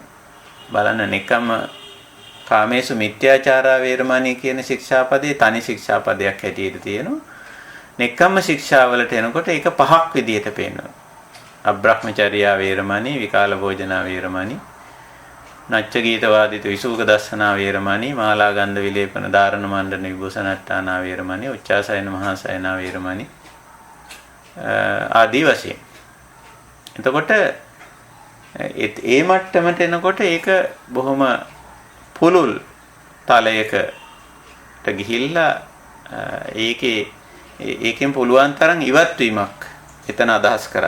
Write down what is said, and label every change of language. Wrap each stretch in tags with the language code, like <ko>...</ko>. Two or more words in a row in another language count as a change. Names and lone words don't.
<si>බලන්න</si> <pi>නෙක්ඛම්ම කාමේසු මිත්‍යාචාරා වේරමණී</pi> <si>කියන ශික්ෂාපදේ තනි ශික්ෂාපදයක් හැටියට තියෙනවා. නෙක්ඛම්ම ශික්ෂාවලට එනකොට ඒක පහක් විදියට පේනවා.</si> <pi>අබ්‍රහ්මචර්යා වේරමණී, විකාල භෝජනා වේරමණී, නච්ච ගීත වාදිත විසුක දස්සනා වේරමණී, මාලා ගන්ධ විලේපන ධාරණ මණ්ඩන විභූෂණට්ඨානා වේරමණී, උච්චාසයන මහාසයනා වේරමණී</pi> <si>ආදී වශයෙන්. එතකොට ඒ මට්ටමට එනකොට ඒක බොහොම පුළුල් තලයකට ගිහිල්ලා ඒකෙන් පුළුවන් තරම් ඉවත් වීමක් එතන අදහස් කරා.</si>